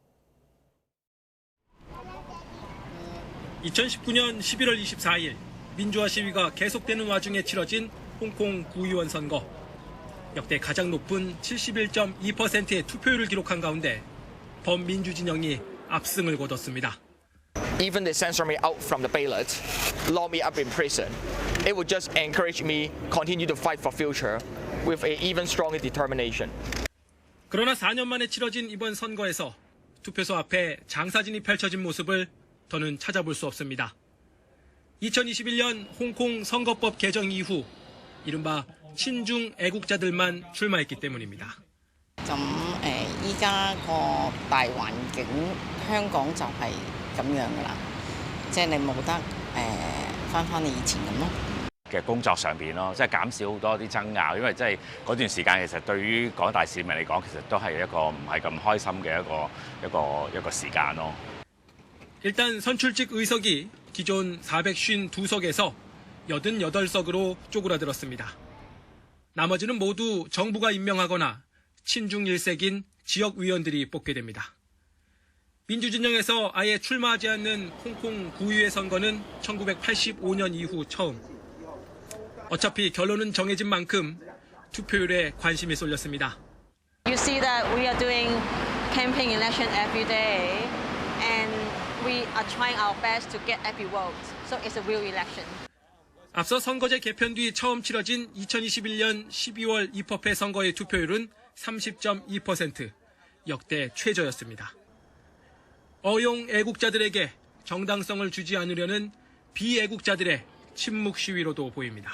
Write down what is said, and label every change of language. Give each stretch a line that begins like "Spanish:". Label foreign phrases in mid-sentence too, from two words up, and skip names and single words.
Korean: 2019년 11월 24일 민주화 시위가 계속되는 와중에 치러진 홍콩 구의원 선거. 역대 가장 높은 71.2%의 투표율을 기록한 가운데 범민주 진영이 압승을 거뒀습니다.
English: Even they censor me out from the ballot, lock me up in prison. It would just encourage me continue to fight for future with an even stronger determination.
Korean: 그러나 4년 만에 치러진 이번 선거에서 투표소 앞에 장사진이 펼쳐진 모습을 더는 찾아볼 수 없습니다. 2021년 홍콩 선거법 개정 이후 이른바 친중 애국자들만 출마했기 때문입니다.
Cantonese: 依家個大環境，香港就係咁樣噶啦，即係你冇得翻以前咁咯。嘅工作上邊咯，即係減少好多啲爭拗，因為即係嗰段時間其實對於廣大市民嚟講，其實都係一個唔係咁開心嘅一個時間咯。
Korean: 일단 선출직 의석이 기존 452석에서 88석으로 쪼그라들었습니다. 나머지는 모두 정부가 임명하거나 친중 일색인 지역위원들이 뽑게 됩니다. 민주진영에서 아예 출마하지 않는 홍콩 구의회 선거는 1985년 이후 처음. 어차피 결론은 정해진 만큼 투표율에 관심이 쏠렸습니다.
English: You see that we are doing campaign election every day and we are trying our best to get every vote. So it's a real election.
Korean: 앞서 선거제 개편 뒤 처음 치러진 2021년 12월 입법회 선거의 투표율은 30.2%, 역대 최저였습니다. 어용 애국자들에게 정당성을 주지 않으려는 비애국자들의 침묵 시위로도 보입니다.